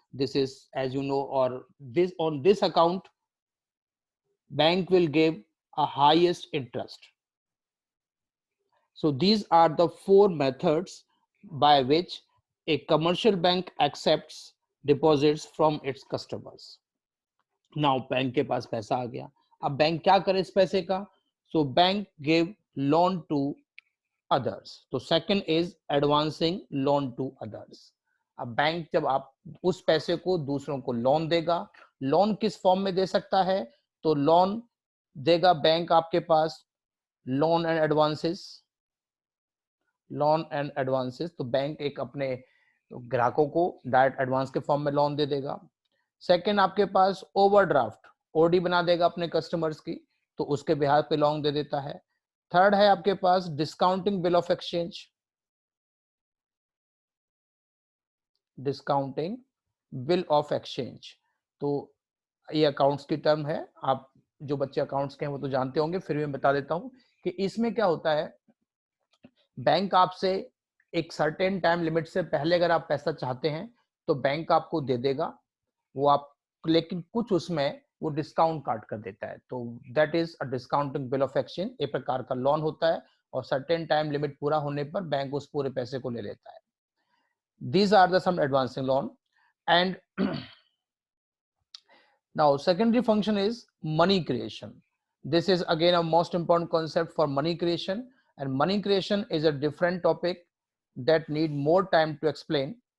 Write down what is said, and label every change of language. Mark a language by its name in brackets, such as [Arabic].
[English] This is, as you know, or this on this account, bank will give a highest interest. So these are the four methods by which a commercial bank accepts deposits from its customers. [Hindi] Now bank के पास पैसा आ गया, अब bank क्या करे इस पैसे का? [English] So bank give loan to others. तो second is advancing loan to others. [Hindi] अब बैंक जब आप उस पैसे को दूसरों को लोन देगा, लोन किस फॉर्म में दे सकता है? तो लोन देगा बैंक आपके पास loan and advances, loan and advances. तो बैंक एक अपने ग्राहकों को डायरेक्ट एडवांस के फॉर्म में लोन दे देगा। सेकंड आपके पास ओवरड्राफ्ट, ओडी बना देगा अपने कस्टमर्स की, तो उसके बिहार पे लोन दे देता है। थर्ड है आपके पास discounting bill of exchange, discounting bill of exchange. तो ये अकाउंट्स की टर्म है, आप जो बच्चे अकाउंट्स के हैं वो तो जानते होंगे, फिर भी मैं बता देता हूं कि इसमें क्या होता है। बैंक आपसे एक सर्टेन टाइम लिमिट से पहले अगर आप पैसा चाहते हैं तो बैंक आपको दे देगा वो, आप लेकिन कुछ उसमें वो डिस्काउंट काट कर देता है। तो that is a discounting bill of exchange, एक प्रकार का लोन होता है और सर्टेन टाइम लिमिट पूरा होने पर बैंक उस पूरे पैसे को ले लेता है। [English] These are the some advancing loan. And now secondary function is money creation. This is again a most important concept for money creation, and money creation is a different topic that need more time to explain.